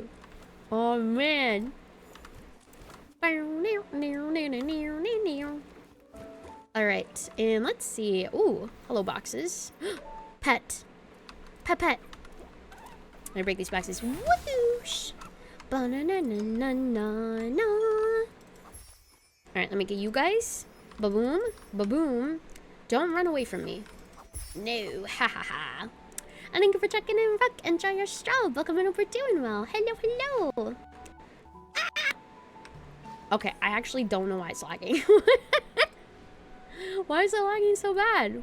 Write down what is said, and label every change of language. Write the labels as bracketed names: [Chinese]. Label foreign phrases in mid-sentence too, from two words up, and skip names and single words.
[English] Oh, man. Alright, and let's see. Ooh, hello boxes. Pet. Pet. Let me break these boxes. Whoosh! Ba-na-na-na-na-na. Alright, let me get you guys. Ba-boom. Ba-boom. Don't run away from me. No. Ha ha ha. And thank you for checking in, Rook. Enjoy your stroll. Welcome and hope we're doing well. Hello. Ah! Okay, I actually don't know why it's lagging. Why is it lagging so bad?